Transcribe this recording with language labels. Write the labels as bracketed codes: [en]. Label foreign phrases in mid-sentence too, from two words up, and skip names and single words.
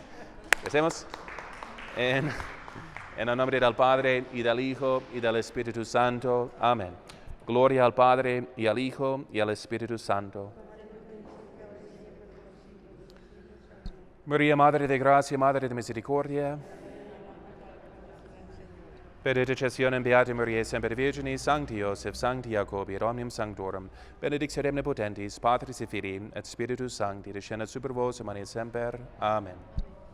[es] Empecemos en el nombre del Padre, y del Hijo, y del Espíritu Santo. Amén. Gloria al Padre, y al Hijo, y al Espíritu Santo. María, Madre de Gracia, Madre de Misericordia, [la] per intercessione Beate Maria, Semper Virginis, Sancti Joseph, Sancti Jacobi, et omnium sanctorum, benedictio omnipotentis, Patris et Filii, et Spiritus Sancti, descendat super vos, et semper. Amen.